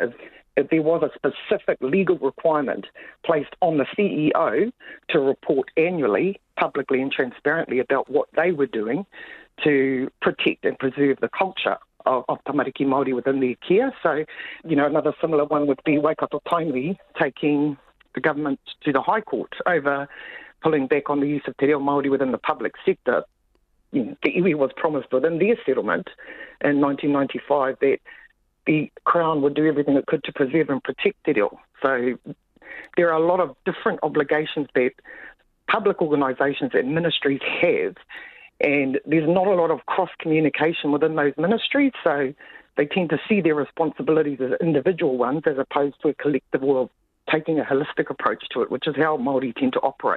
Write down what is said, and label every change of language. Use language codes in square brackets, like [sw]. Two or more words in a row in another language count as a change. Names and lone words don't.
[en] If there was a specific legal requirement placed on the CEO to report annually, publicly and transparently about what they were doing to protect and preserve the culture of [mi] tamariki Māori [en] within their care. So, another similar one would be Waikato Tainui taking the government to the High Court over pulling back on the use of [mi] te reo Māori [en] within the public sector. The iwi was promised within their settlement in 1995 that the Crown would do everything it could to preserve and protect [mi] te reo. [en] So there are a lot of different obligations that public organisations and ministries have, and there's not a lot of cross-communication within those ministries. So they tend to see their responsibilities as individual ones as opposed to a collective or taking a holistic approach to it, which is how Māori tend to operate.